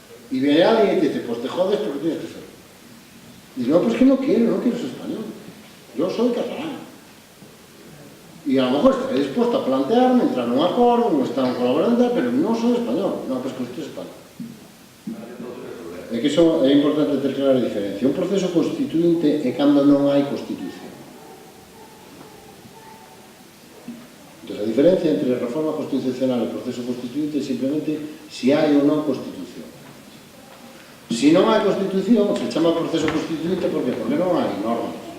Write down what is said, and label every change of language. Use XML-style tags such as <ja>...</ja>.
<es>Y viene alguien y te dice, pues te jodes porque tienes que ser. Y dice, no, pues que no quiero ser español. Yo soy catalán. Y</es> <gl>e</gl> <es>a lo mejor</es> <gl>estaré disposto a plantearme, entrar nun acordo, un Estado colaborante, pero non son español, non,</gl> <es>pues que español.</es> <gl>É que iso é importante ter clara a diferencia. Un proceso constituinte é cando non hai Constitución. Entón, a diferencia entre reforma constitucional e proceso constituinte é simplemente se hai ou non Constitución. Se non hai Constitución, se chama proceso constituinte, por qué? Porque non hai normas.</gl>